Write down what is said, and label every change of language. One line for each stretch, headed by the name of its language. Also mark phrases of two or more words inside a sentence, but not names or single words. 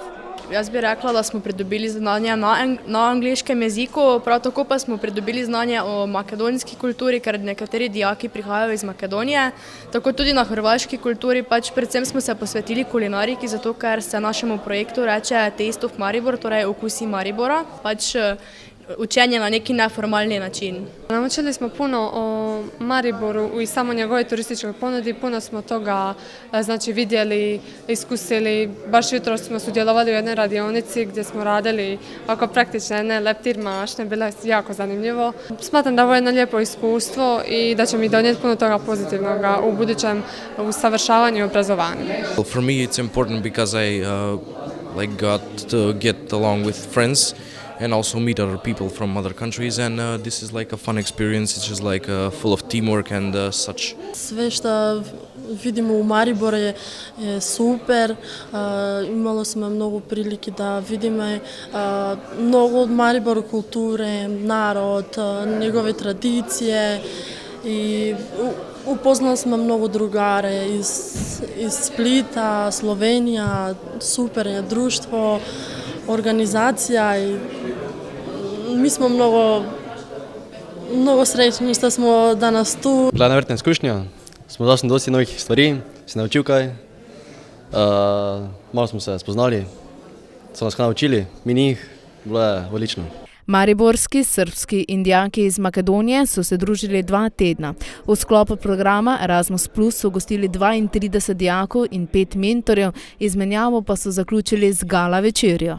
Slovenian: Jaz bi rekla, da smo pridobili znanje na angleškem jeziku, prav tako pa smo pridobili znanje o makedonski kulturi, ker nekateri dijaki prihajajo iz Makedonije, tako tudi na hrvaški kulturi, predvsem smo se posvetili kulinariki, zato ker se našemu projektu reče
English: Taste of Maribor,
Slovenian: torej okusi Maribora, učenje na neki neformalni način.
Croatian: Naučili smo puno o Mariboru i samo njegovoj turističkoj ponudi, puno smo toga vidjeli, iskusili. Baš jutro smo sudjelovali u jednoj radionici gdje smo radili oko praktične leptir mašne, bilo je jako zanimljivo. Smatram da ovo je jedno lijepo iskustvo i da će mi donijeti puno toga pozitivnog u budućem usavršavanju i obrazovanju.
English: For me it's important because I got to get along with friends and also meet other people from other countries, and this is like a fun experience. It's just full of teamwork and such.
Serbian: Sve što vidimo u Mariboru je super. Imalo smo mnogo prilike da vidimo mnogo od Mariboru kulture, narod, njegove tradicije i upoznali smo mnogo drugare iz Splita, Slovenija, super je društvo, organizacija i mi smo mnogo srećni što smo danas tu.
Slovenian: Bila je neverjetna izkušnja, smo dosti novih stvari, si naučil kaj, malo smo se spoznali, so nas kaj naučili, mi njih, bilo je odlično. Mariborski, srbski in dijaki iz Makedonije so se družili 2 tedna. V sklopu programa Erasmus Plus so gostili 32 dijakov in 5 mentorjev, izmenjavo pa so zaključili z gala večerjo.